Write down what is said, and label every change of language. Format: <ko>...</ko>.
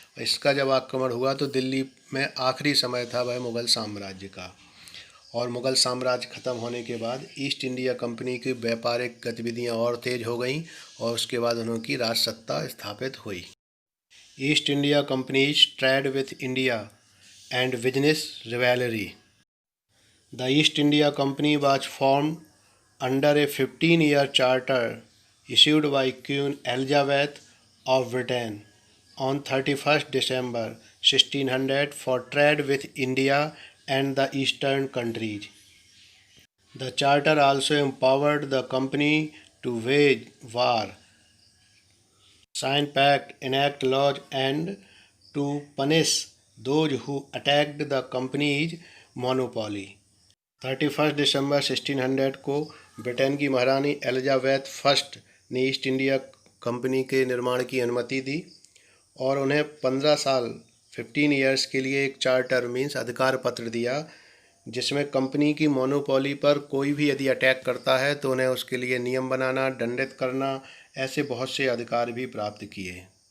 <hi>इसका जब आक्रमण हुआ तो दिल्ली में आखिरी समय था वह मुग़ल साम्राज्य का। और मुग़ल साम्राज्य ख़त्म होने के बाद ईस्ट इंडिया कंपनी की व्यापारिक गतिविधियां और तेज़ हो गईं और उसके बाद उनकी राज सत्ता स्थापित हुई।</hi> <en>East India Company's trade with India and business rivalry. The East India Company was formed under a 15-year charter issued by Queen Elizabeth of Britain on 31st December 1600 for trade with India and the eastern countries. The charter also empowered the company to wage war, sign pact, enact laws, and to punish those who attacked the company's monopoly.</en> <hi>31 दिसंबर 1600 को Britain की महारानी Elizabeth first ने east India company के निर्माण की अनुमति दी और उन्हें 15 साल 15 ईयर्स के लिए एक चार्टर मीन्स अधिकार पत्र दिया, जिसमें कंपनी की मोनोपोली पर कोई भी यदि अटैक करता है तो उन्हें उसके लिए नियम बनाना, दंडित करना, ऐसे बहुत से अधिकार भी प्राप्त किए।</hi>